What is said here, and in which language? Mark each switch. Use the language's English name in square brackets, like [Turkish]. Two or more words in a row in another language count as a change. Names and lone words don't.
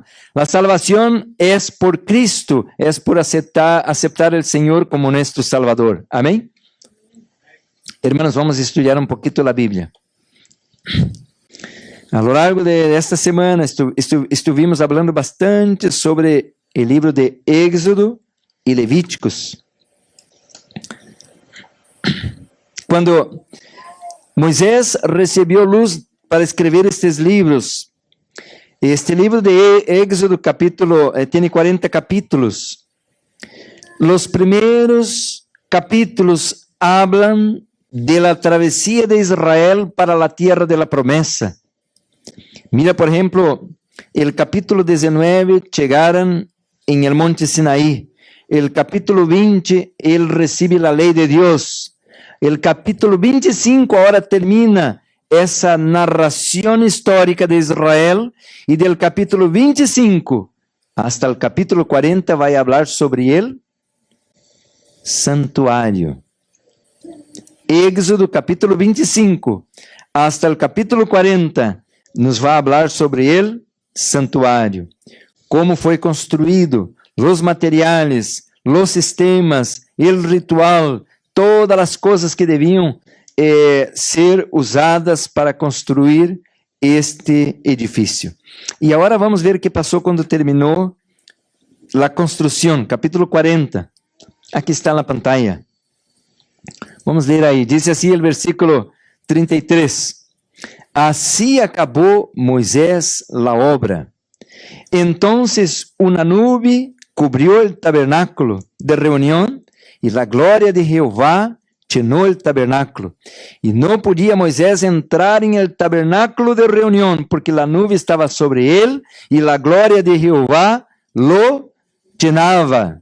[Spanish] La salvación es por Cristo, es por aceptar al Señor como nuestro Salvador. Amén. Hermanos, vamos a estudiar un poquito la Biblia. A lo largo de esta semana estuvimos hablando bastante sobre el libro de Éxodo y Levíticos. [Portuguese] Quando Moisés recebeu luz para escrever estes livros, este livro de Éxodo capítulo, tem 40 capítulos. Os primeiros [Spanish] capítulos hablan de la travesía de Israel para la tierra de la promesa. Mira, por ejemplo, el capítulo 19 llegaron en el monte Sinaí. El capítulo 20, él recibe la ley de Dios. El capítulo 25 ahora termina [Portuguese] essa narração histórica [Spanish] de Israel, e del capítulo 25 hasta el capítulo 40 [Portuguese] vai falar sobre [Spanish] el santuário. [Portuguese] Éxodo capítulo 25 [Spanish] hasta el [Portuguese] capítulo 40 nos vai falar sobre el santuário, como foi construído, os materiais, os sistemas, el ritual, todas as coisas que deviam ser usadas para construir este edifício. E agora vamos ver o que passou quando terminou a construção, capítulo 40. Aqui está na pantalla. Vamos ler aí. Diz assim o versículo 33. Assim acabou Moisés a obra. [Spanish] Entonces una nube cubrió el tabernáculo de reunión y la gloria de Jehová llenó el tabernáculo. Y no podía Moisés entrar en el tabernáculo de reunión porque la nube estaba sobre él y la gloria de Jehová lo llenaba.